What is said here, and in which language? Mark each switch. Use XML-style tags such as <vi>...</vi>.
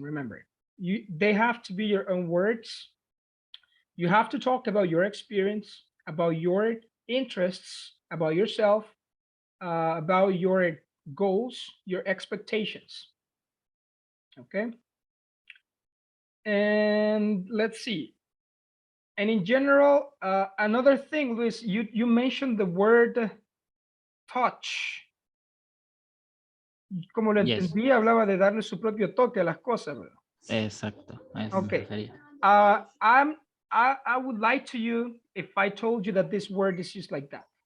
<en>Remember, they have to be your own words. You have to talk about your experience, about your interests, about yourself, about your goals, your expectations. Okay. And let's see. And in general, another thing, Luis, you mentioned the word touch.</en> <es>Como lo</es> <en>Yes.</en> <es>entendí, hablaba de darle su propio toque a las cosas, ¿verdad? Exacto. A eso me</es> <en>Okay.</en> <es>refería.</es> <en>I would like to you if I told you that this word is used like that.</en>